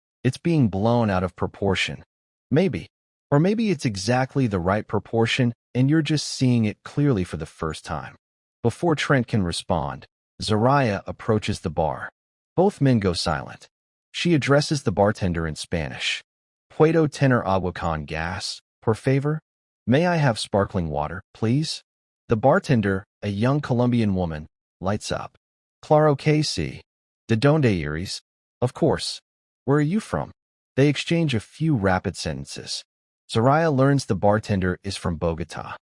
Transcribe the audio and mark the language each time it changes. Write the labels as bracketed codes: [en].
[en] It's being blown out of proportion. Maybe. Or maybe it's exactly the right proportion and you're just seeing it clearly for the first time. Before Trent can respond, Zaraya approaches the bar. Both men go silent. She addresses the bartender in Spanish. [es] "Puedo tener agua con gas, por favor? [en] May I have sparkling water, please?" The bartender, a young Colombian woman, lights up. [es] "Claro que sí. ¿De dónde eres?" [en] "Of course. Where are you from?" They exchange a few rapid sentences. Zaraya learns the bartender is from Bogota.